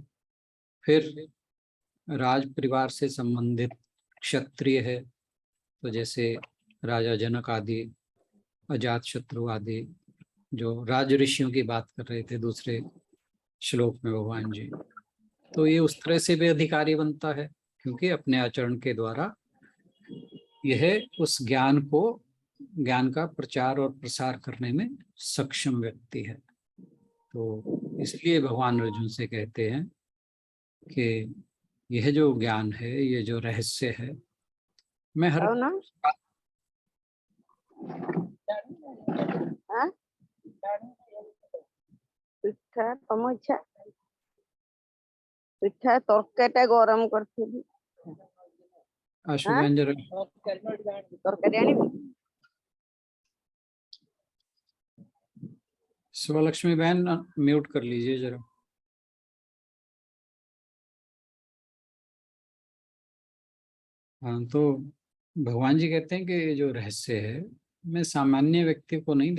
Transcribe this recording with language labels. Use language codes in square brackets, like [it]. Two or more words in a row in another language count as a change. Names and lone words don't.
[hi] फिर राज परिवार से संबंधित क्षत्रिय है, तो जैसे राजा जनक आदि, अजात शत्रु आदि, जो राज ऋषियों की बात कर रहे थे दूसरे श्लोक में भगवान जी, तो ये उस तरह से भी अधिकारी बनता है, क्योंकि अपने आचरण के द्वारा यह उस ज्ञान का प्रचार और प्रसार करने में सक्षम व्यक्ति है। तो इसलिए भगवान अर्जुन से कहते हैं कि यह जो ज्ञान है, ये जो रहस्य है, मैं हर [or] ना ପିଠା ତମ ଇଚ୍ଛା ପିଠା ତରକାରୀଟା ଗରମ କରିଥିଲି [hi] आशुबेन जरा [or] ତରକାରୀ ଆଣିବି [hi] शिवलक्ष्मी बहन म्यूट कर लीजिए जरा। हाँ, तो भगवान जी कहते हैं कि जो रहस्य है मैं सामान्य व्यक्ति को नहीं